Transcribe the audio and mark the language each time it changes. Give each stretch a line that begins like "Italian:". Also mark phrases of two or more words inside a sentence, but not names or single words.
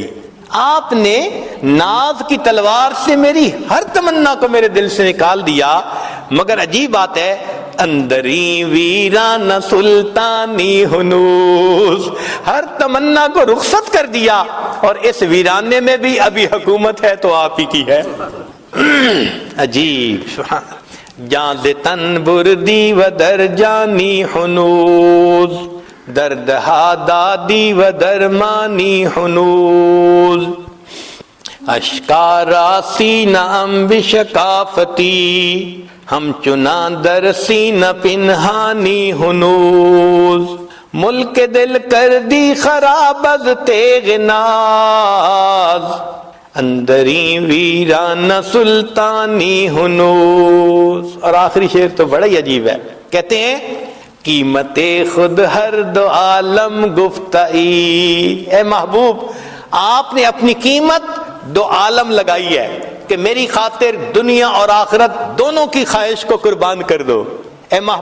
Urdu: آپ نے ناز کی تلوار سے میری ہر تمنا کو میرے دل سے نکال دیا، مگر عجیب بات ہے
Persian: اندری ویران سلطانی ہنوز،
Urdu: ہر تمنا کو رخصت کر دیا اور اس ویرانے میں بھی ابھی حکومت ہے تو آپ ہی کی ہے۔
Persian: عجیب، جاں ز تن بردی و در جانی ہنوز، دردہا دادی و درمانی ہنوز، اشکارا سینہ امبش کافتی، ہم چنا در سینہ پنہانی ہنوز، ملک دل کر دی خراب از تیغ ناز، اندری ویران سلطانی ہنوز۔
Urdu: اور آخری شعر تو بڑا ہی عجیب ہے، کہتے ہیں
Persian: قیمت خود ہر دو عالم گفتائی،
Urdu: اے محبوب آپ نے اپنی قیمت 2 عالم لگائی ہے کہ میری خاطر دنیا اور آخرت دونوں کی خواہش کو قربان کر دو۔